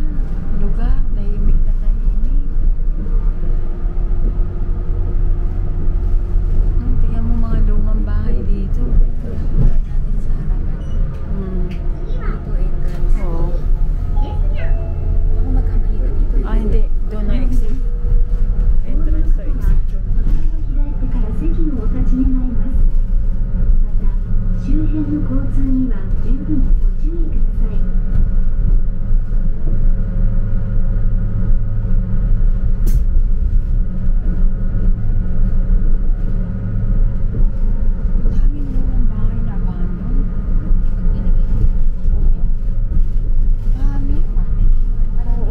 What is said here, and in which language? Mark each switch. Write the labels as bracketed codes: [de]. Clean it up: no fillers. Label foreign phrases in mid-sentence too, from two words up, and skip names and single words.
[tl] Lugar, tahimik na tahimik. Tingnan mo mga lumang bahay dito. Natin sa harapan. Dito entrance. Oo. Baka magkamali ka dito. Ah, hindi. Doon na exit. [en] Entrance to exit. [ja] から席をお立ち願います。また、周辺の交通には十分ご注意ください。 [tl] Daming lumang bahay na abandon. Pag binigay yun. Dami. Oo.